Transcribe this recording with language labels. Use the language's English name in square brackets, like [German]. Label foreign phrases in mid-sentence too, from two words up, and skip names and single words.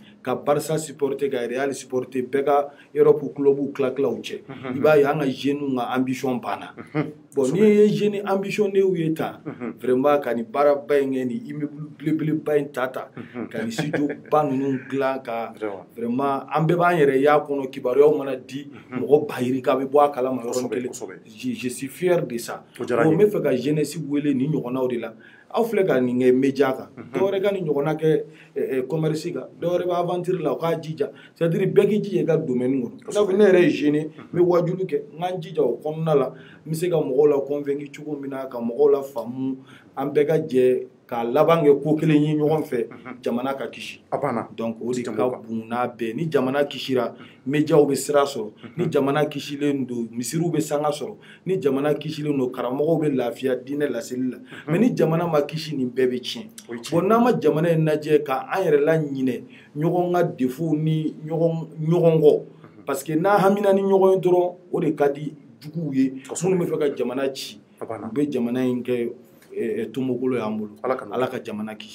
[Bambara] ka Barça supporter ka Real supporter bɛɛ ka Europe club tila-tilaw cɛ i b'a ye an ka jeunes ka ambition banna bon n'i ye [French] jeune ambitionné [Bambara] ye tan vraiment ka nin baaraba in kɛ nin immeuble belebeleba in ta ka nin studio ba ninnu dilan ka vraiment an bɛɛ b'an yɛrɛ y'a kɔnɔ kibaruyaw mana di mɔgɔ bayiri k'a bɛ bɔ a kalama yɔrɔnin kelen [French] je suis fier de ça [Bambara] bon n bɛ fɛ ka jeunesse wele nin ɲɔgɔnnaw de la aw filɛ ka nin kɛ média kan dɔwɛrɛ ka nin ɲɔgɔnna kɛ commerce kan dɔwɛrɛ bɛ aventure la u k'a jija [French] c'est à dire [Bambara] bɛɛ k'i jija i ka domaine kɔnɔ sabu ne yɛrɛ ye jeune n bɛ wajulu kɛ n k'an jija o kɔnɔna la n bɛ se ka mɔgɔw la convaincre cogo min na ka mɔgɔw la faamu an bɛɛ ka jɛ ka laban kɛ ko kelen ye ɲɔgɔn fɛ jamana ka kisi donc o de ka bon n'a bɛɛ ni jamana kisira médiaw bɛ sira sɔrɔ ni jamana kisilen don misiriw bɛ sanga sɔrɔ ni jamana kisilen don karamɔgɔw bɛ lafiya diinɛ laseli la mais ni jamana ma kisi nin bɛɛ bɛ tiɲɛ bon n'an ma jamana in lajɛ ka an yɛrɛ la ɲinɛ ɲɔgɔn ka défaut ni ɲɔgɔn kɔ parce que n'a hamina ni ɲɔgɔn ye dɔrɔn o de ka di juguw ye minnu bɛ fɛ ka jamana ci u bɛ jamana in kɛ tomokolo y'an bolo ala ka jamana kisi